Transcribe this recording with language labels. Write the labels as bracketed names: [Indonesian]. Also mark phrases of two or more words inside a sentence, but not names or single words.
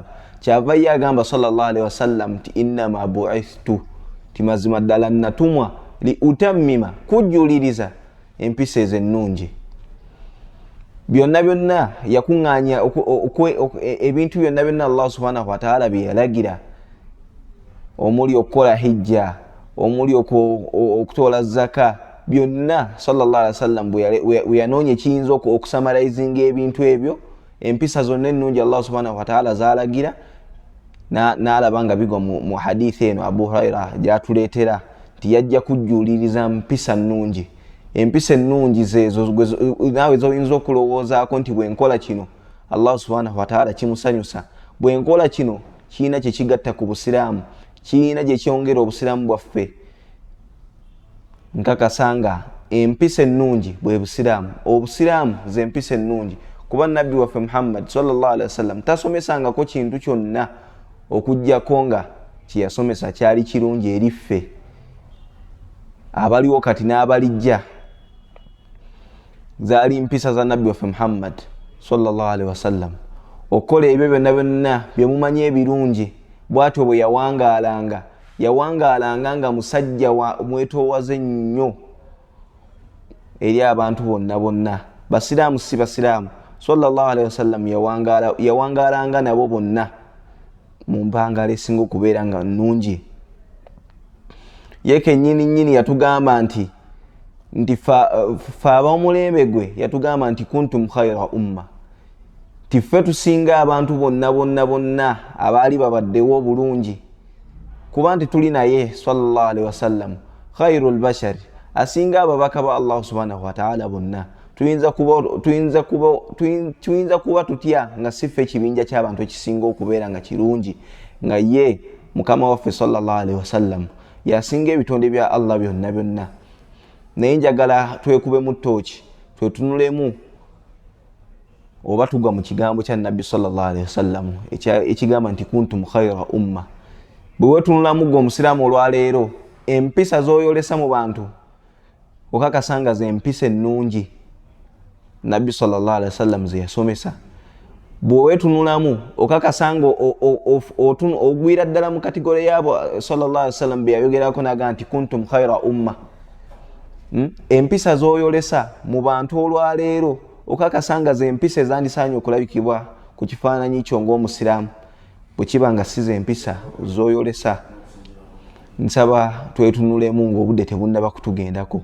[Ganda] Kyava ye agamba [Arabic] صلى الله عليه وسلم [Ganda] nti [Arabic] إنما بعثت, [Ganda] ti mazima ddala natumwa liutammima, kujuliriza empisa ezo ennungi. Byonna yakuŋŋaanya ebintu byonna [Arabic] الله سبحانه وتعالى [Ganda] bye yalagira, omuli okukola hijja, omuli okutoola zaka, byonna [Arabic] صلى الله عليه وسلم [Ganda] bwe yanoonya ekiyinza okusamalizinga ebintu ebyo, empisa zonna ennungi [Arabic] الله سبحانه وتعالى [Ganda] zalagira, n'alaba nga bigwa mu hadithi eno Abu Huraira gyatuleetera nti yajja kujuliriza mpisa nnungi. Empisa ennungi zezo naawe zoyinza okulowoozaako nti bwenkola kino [Arabic] الله سبحانه وتعالى [Ganda] kimusanyusa, bwenkola kino kiina kye kigatta ku Busiraamu, kiina gye kyongera Obusiraamu bwaffe. Nkakasanga empisa ennungi bwe Busiraamu, Obusiraamu ze empisa ennungi. Kuba nabbi waffe Muhammad [Arabic] صلى الله عليه وسلم [Ganda] tasomesangako kintu kyonna okujjako nga kye yasomesa kyali kirungi eri ffe abaliwo kati n'abalijja. Zaali mpisa za nabbi waffe Muhammad [Arabic] صلى الله عليه وسلم, [Ganda] okukola ebyo byonna bye mumanyi ebirungi. Bw'atyo bwe yawangaalanga nga musajja mwetoowaze nnyo eri abantu bonna, Basiraamu si Basiraamu. [Arabic] صلى الله عليه وسلم [Ganda] yawangaalanga nabo bonna mu mpangalo esinga okubeera nga nnungi. Ye kennyini yatugamba nti fa ab'omulembe gwe yatugamba nti [Arabic] كنتم خير أمة, [Ganda] tiffe tusinga abantu bonna abaali babaddewo obulungi, kuba nti tuli naye [Arabic] صلى الله عليه وسلم خير البشر, [Ganda] asinga ababaka ba [Arabic] الله سبحانه وتعالى [Ganda] bonna. Tuyinza kuba tutya nga siffe ekibinja ky'abantu ekisinga okubeera nga kirungi, nga ye mukama waffe [Arabic] صلى الله عليه وسلم [Ganda] yasinga ebitonde bya Allah byonna. Naye njagala twekube mu ttooki, twetunulemu oba tugwa mu kigambo kya nabbi [Arabic] صلى الله عليه وسلم [Ganda] ekigamba nti [Arabic] كنتم خير أمة. [Ganda] Bwe wetunulamu gwe Omusiraamu olwaleero, empisa z'oyolesa mu bantu okakasanga ze empisa ennungi nabbi [Arabic] صلى الله عليه وسلم [Ganda] ze yasomesa. Bwe wetunulamu okakasanga ogwira ddala mu kategori yaabo [Arabic] صلى الله عليه وسلم [Ganda] be yayogerako naga nti [Arabic] كنتم خير أمة. [Ganda] Empisa z'oyolesa mu bantu olwaleero okakasanga ze empisa ezandisaanye okulabikibwa ku kifaananyi kyo ng'Omusiraamu, bwe kiba nga si ze empisa z'oyolesa. Nsaba twetunulemu ng'obudde tebunnaba kutugendako.